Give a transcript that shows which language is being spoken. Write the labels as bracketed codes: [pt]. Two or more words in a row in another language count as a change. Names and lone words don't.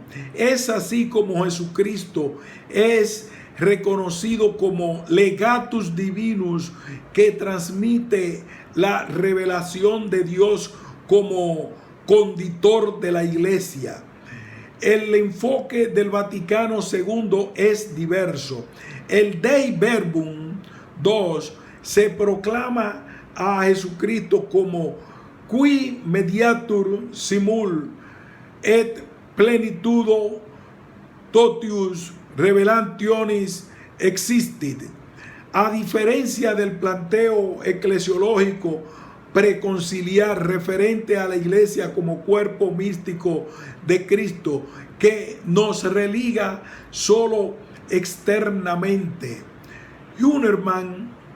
[es] Es así como Jesucristo es reconocido como [la] legatus divinus, [es] que transmite la revelación de Dios como conditor de la iglesia. El enfoque del Vaticano II es diverso. El Dei Verbum 2 se proclama a Jesucristo como [la] qui mediatur simul et plenitudo totius revelationis existit. [es] A diferencia del planteo eclesiológico preconciliar referente a la iglesia como cuerpo místico de Cristo, que nos religa solo externamente, Hünermann